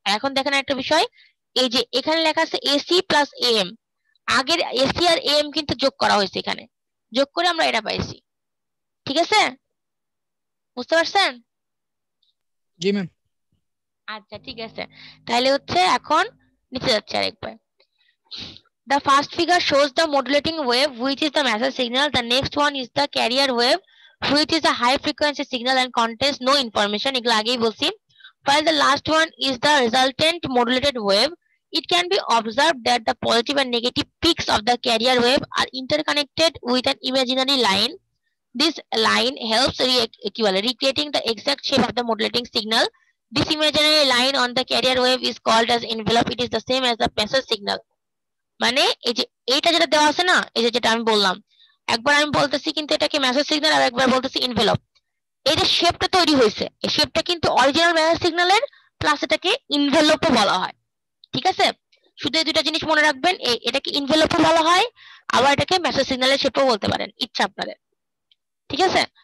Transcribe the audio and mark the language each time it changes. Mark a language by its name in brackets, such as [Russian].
[Bangla] এখন দেখেন একটা বিষয়, এই যে এখানে লেখা আছে এসি প্লাস এম, আগের এসি আর এম কিন্তু যোগ করা হয়েছে, এখানে যোগ করে আমরা এটা পাইছি, ঠিক আছে, বুঝতে পারছেন? জি ম্যাম। আচ্ছা ঠিক আছে, তাহলে হচ্ছে এখন নিচে যাচ্ছে আরেকবার। [English] The first figure shows the modulating wave, which is the message signal. The next one is the carrier wave, which is a high frequency signal and contains no information. [Bangla] এগুলো আগেই বলছি। [English] While the last one is the resultant modulated wave, it can be observed that the positive and negative peaks of the carrier wave are interconnected with an imaginary line. This line helps recreating the exact shape of the modulating signal. This imaginary line on the carrier wave is called as envelope. It is the same as the message signal. [Bangla] মানে এই যে এইটা যেটা দেওয়া আছে না, এই যে যেটা আমি বললাম, একবার আমি বলতেছি কিন্তু এটাকে মেসেজ সিগন্যাল, আর একবার বলতেছি এনভেলপ। এই যে শেপটা তৈরি হয়েছে, এই শেপটা কিন্তু অরিজিনাল মেসেজ সিগন্যালের, প্লাস এটাকে এনভেলপও বলা হয়, ঠিক আছে। শুধু এই দুটো জিনিস মনে রাখবেন, এটাকে এনভেলপও বলা হয়, আবার এটাকে মেসেজ সিগন্যালের শেপও বলতে পারেন, ইচ্ছা আপনাদের, ঠিক আছে।